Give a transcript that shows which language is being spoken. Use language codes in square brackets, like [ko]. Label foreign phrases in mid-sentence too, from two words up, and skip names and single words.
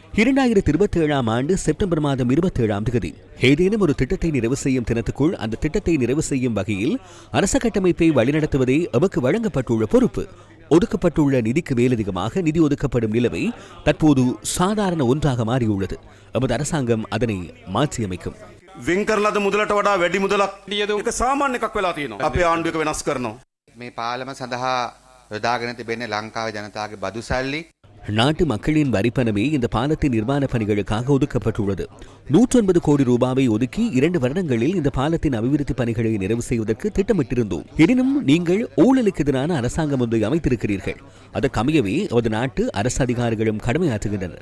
[ta] 2027ஆம் ஆண்டு செப்டம்பர் மாதம் 27ஆம் தேதி ஏதேனும் ஒரு திட்டத்தை நிறைவு செய்யும் தினத்துக்குள் அந்த திட்டத்தை நிறைவு செய்யும் வகையில் அரச கட்டமைப்பை வழிநடத்துவதே எமக்கு வழங்கப்பட்டுள்ள பொறுப்பு. ஒதுக்கப்பட்டுள்ள நிதிக்கு மேலதிகமாக நிதி ஒதுக்கப்படும் நிலைமை தற்போது சாதாரண ஒன்றாக மாறியுள்ளது. எமது அரசாங்கம் அதனை மாற்றியமைக்கும். [si] වින්කරලද මුදලට වඩා වැඩි මුදලක් ඒක සාමාන්‍ය එකක් වෙලා තියෙනවා. අපේ ආණ්ඩුවක වෙනස් කරනවා. මේ පාලම සඳහා යොදාගෙන තිබෙන්නේ ලංකාවේ ජනතාවගේ බදු සල්ලි. [ta] நாட்டு மக்களின் வரிப்பணமே இந்த பாலத்தின் நிர்மாண பணிகளுக்காக ஒதுக்கப்பட்டுள்ளது. 109 கோடி ரூபாவை ஒதுக்கி 2 வருடங்களில் இந்த பாலத்தின் அபிவிருத்தி பணிகளை நிறைவு செய்வதற்கு திட்டமிட்டிருந்தோம். எனினும் நீங்கள் ஊழலுக்கு எதிரான அரசாங்கம் ஒன்றை அமைத்திருக்கிறீர்கள். அதற்கமையவே நமது நாட்டு அரசு அதிகாரிகளும் கடமையாற்றுகின்றனர்.